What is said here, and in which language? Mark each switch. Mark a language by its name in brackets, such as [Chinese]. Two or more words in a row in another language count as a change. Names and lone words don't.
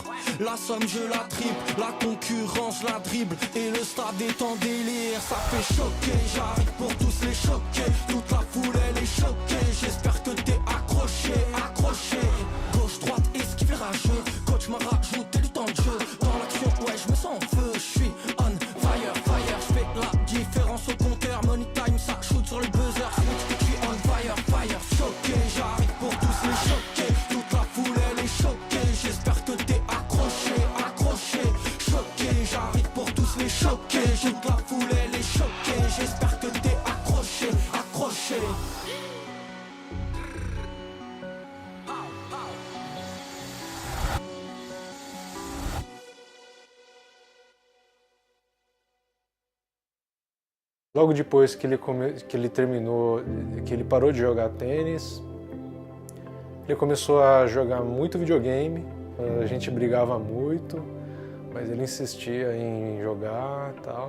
[French] La somme je la triple, la concurrence la dribble et le stade est en délire, ça fait choquer, j'arrive pour tous les choquer, toute la foule elle est choquée, j'espère que t'es accroché, gauche, droite, esquive les rageux, coach m'a rajouté du temps de jeu, dans l'action ouais je me sens en feu, je suis [English] on fire, [French] je fais la différence au compteur, [English] money time [French] ça shoot sur le buzzer, je suis [English] on fire, [French] choqué, j'arrive pour tous les choquer, toute la foule elle est choquée, j'espère que t'es accroché, choqué, j'arrive pour tous les choquer, toute la foule elle est choquée, j'espère que t'es accroché. [Portuguese] Logo depois que ele terminou, que ele parou de jogar tênis, ele começou a jogar muito videogame, a gente brigava muito, mas ele insistia em jogar e tal.